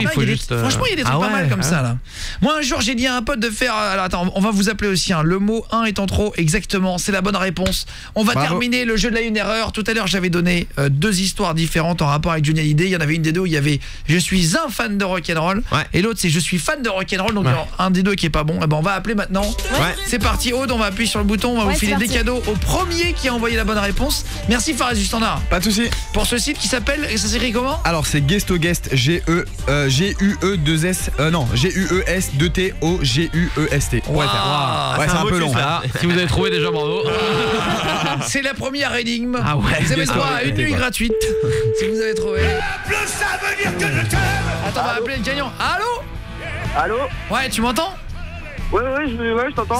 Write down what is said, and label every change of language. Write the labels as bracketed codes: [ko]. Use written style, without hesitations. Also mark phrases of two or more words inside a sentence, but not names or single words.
[fr] Il faut il y a des- juste, Franchement, il y a des trucs Ah pas mal ouais, comme ça là. Moi un jour, j'ai dit à un pote de faire alors attends, on va vous appeler aussi hein. Le mot 1 étant trop exactement, c'est la bonne réponse. On va Bravo. terminer le jeu de la une erreur. Tout à l'heure, j'avais donné 2 histoires différentes en rapport avec Johnny Hallyday. Il y en avait une des deux où il y avait je suis un fan de [en] rock and roll [fr] Ouais. et l'autre c'est je suis fan de [en] rock and roll. [fr] Donc Ouais. un des deux qui est pas bon. Et ben on va appeler maintenant. Ouais. C'est parti Aude, on va appuyer sur le bouton, on va Ouais, vous filer c'est des parti. cadeaux au premier qui a envoyé la bonne réponse. Merci Faraz du Standard. Pas de souci. Pour ce site qui s'appelle, et ça s'écrit comment? Alors c'est Guest G-U-E-2-S non G-U-E-S-2-T-O-G-U-E-S-T. On va le faire. Waouh. Ouais, c'est un peu long. Ah, si vous avez trouvé déjà, bravo. C'est la première énigme. Ah ouais. Vous avez Ah droit ouais, à une écoutez, nuit quoi. gratuite. Si vous avez trouvé. Attends, on va appeler le gagnant. Allô? Allô? Ouais, tu m'entends? Ouais, je t'entends.